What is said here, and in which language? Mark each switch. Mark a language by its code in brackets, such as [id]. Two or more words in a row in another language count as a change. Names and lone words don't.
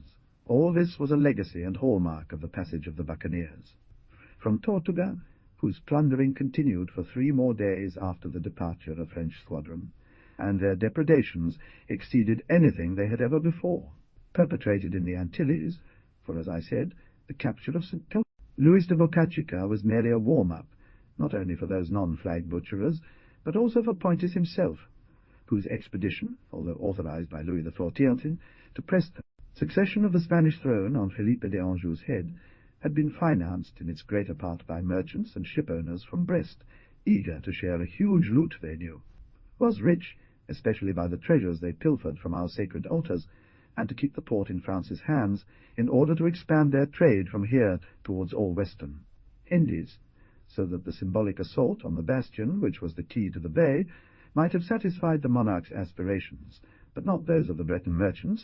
[en] All this was a legacy and hallmark of the passage of the buccaneers from Tortuga, whose plundering continued for 3 more days after the departure of a French squadron, and their depredations exceeded anything they had ever before perpetrated in the Antilles, for, as I said, the capture of St. Cal. Louis de Bocachica was merely a warm-up, not only for those non-flag butcherers, but also for Pointis himself, whose expedition, although authorized by Louis XIV to press the succession of the Spanish throne on Felipe de Anjou's head, had been financed in its greater part by merchants and ship-owners from Brest, eager to share a huge loot they knew, was rich, especially by the treasures they pilfered from our sacred altars, and to keep the port in France's hands in order to expand their trade from here towards all western Indies, so that the symbolic assault on the bastion, which was the key to the bay, might have satisfied the monarch's aspirations, but not those of the Breton merchants.